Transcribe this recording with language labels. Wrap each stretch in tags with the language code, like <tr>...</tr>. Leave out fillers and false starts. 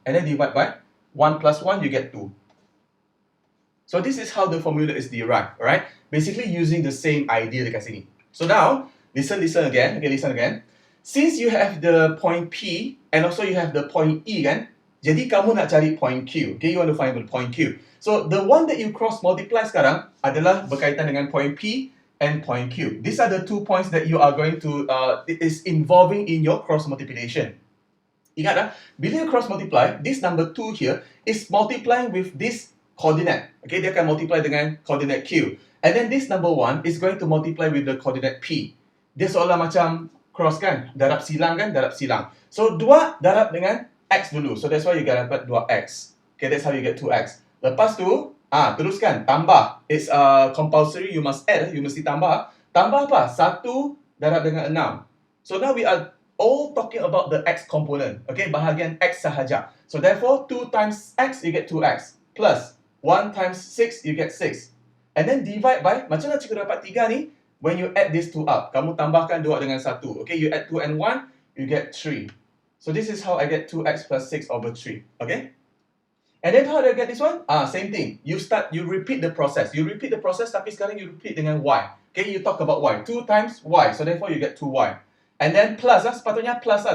<en>And then divide by 1 plus 1, you get 2. So this is how the formula is derived, alright? Basically using the same idea dekat sini. So now, listen again. Okay, listen again. Since you have the point P and also you have the point E kan? Jadi kamu nak cari point Q. Okay, you want to find the point Q. So the one that you cross multiply sekarang adalah berkaitan dengan point P and point Q. These are the 2 points that you are going to, it is involving in your cross multiplication. Ingat bila you cross multiply, this number 2 here is multiplying with this coordinate. Okay, dia akan multiply dengan coordinate Q. And then this number 1 is going to multiply with the coordinate P.</en> <ms>dia seolah macam cross kan, darab silang kan, darab silang.</ms> <en>So 2 darab dengan X dulu, so that's why you dapat 2X. Okay, that's how you get 2X. Lepas tu, teruskan, tambah. It's compulsory, you must add, you mesti tambah. Tambah apa?</en> <ms>1 darab dengan 6.</ms> <en>So now we are all talking about the X component, okay, bahagian X sahaja. So therefore, 2 times X, you get 2X. Plus, 1 times 6, you get 6.</en> <ms>And then divide by, macam mana cikgu dapat 3 ni?</ms> <en>When you add these two up, kamu tambahkan 2 dengan 1. Okay, you add 2 and 1, you get 3. So this is how I get 2x plus 6 over 3. Okay? And then how do I get this one? Same thing. You repeat the process. You repeat the process, tapi sekarang you repeat dengan y. Okay, you talk about y. 2 times y. So therefore you get 2y. And then plus sepatutnya plus lah.</en>